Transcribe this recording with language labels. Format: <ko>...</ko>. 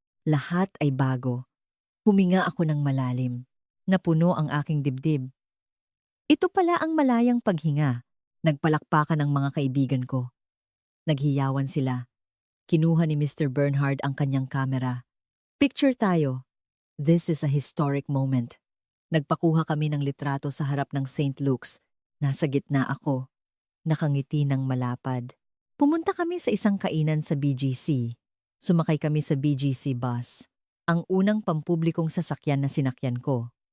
<tl>Lahat ay bago. Huminga ako ng malalim. Napuno ang aking dibdib. Ito pala ang malayang paghinga. Nagpalakpakan ang mga kaibigan ko. Naghiyawan sila. Kinuha ni Mr. Bernhard ang kanyang kamera. "Picture tayo.</tl> <en>This is a historic moment."</en> <tl>Nagpakuha kami ng litrato sa harap ng St. Luke's. Nasa gitna ako. Nakangiti ng malapad. Pumunta kami sa isang kainan sa BGC. Sumakay kami sa BGC bus, ang unang pampublikong sasakyan na sinakyan ko.</tl>